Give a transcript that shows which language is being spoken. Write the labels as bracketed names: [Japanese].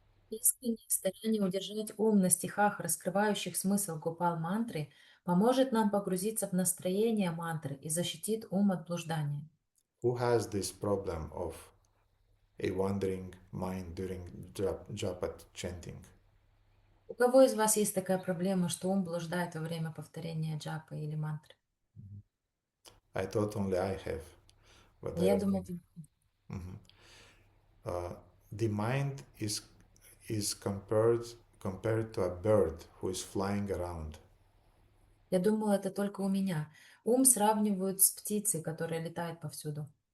[Russian] Искреннее старание удержать ум на стихах, раскрывающих смысл Гопал мантры, поможет нам погрузиться в настроение мантры и защитит ум от блуждания. [English] Who has this problem of a wandering mind during japa chanting? [Russian] У кого из вас есть такая проблема, что ум блуждает во время повторения джапы или мантры? [English] I thought only I have, but [Russian] Я думаю, [English] the mind is compared to a bird who is flying around. [Russian] я думала, это только у меня. Ум сравнивают с птицей, которая летает повсюду.